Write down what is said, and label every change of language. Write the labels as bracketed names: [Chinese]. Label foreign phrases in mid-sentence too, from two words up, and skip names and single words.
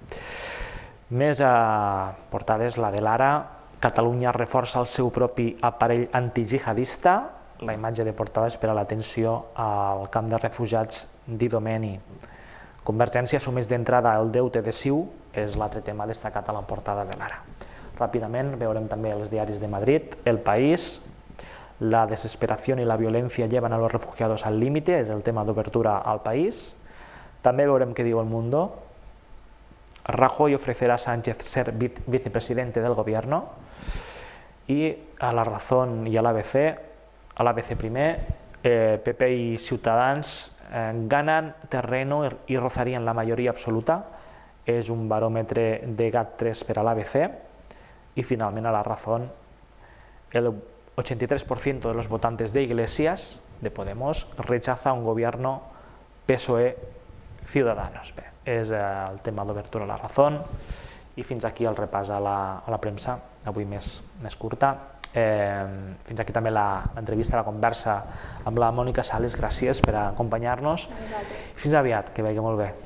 [Catalan] Més portades, la de l'Ara, Catalunya reforça el seu propi aparell antijihadista, la imatge de portada és per a l'atenció al camp de refugiats d'Idomeni. Convergència assumeix d'entrada el deute de CiU, és l'altre tema destacat a la portada de l'Ara. Ràpidament veurem també els diaris de Madrid, [Spanish] El País, la desesperación y la violencia llevan a los refugiados al límite, [Catalan] és el tema d'obertura al país. També veurem què diu El Mundo. [Spanish] Rajoy ofrecerá a Sánchez ser vicepresidente del gobierno. Y a La Razón y a [Catalan] l'ABC primer, [Spanish] PP y Ciutadans ganan terreno y rozarían la mayoría absoluta. [Catalan] És un baròmetre de GAT3 per a l'ABC. [Spanish] Y finalment a La Razón, el 83% de los votantes de Iglesias, de Podemos, rechaza un gobierno PSOE-Ciudadanos. [Catalan] Bé, és el tema d'obertura a La Razón i fins aquí el repàs a la premsa, avui més curta. Fins aquí també l'entrevista, la conversa amb la Mònica Sales. Gràcies per acompanyar-nos. Fins aviat, que vagi molt bé.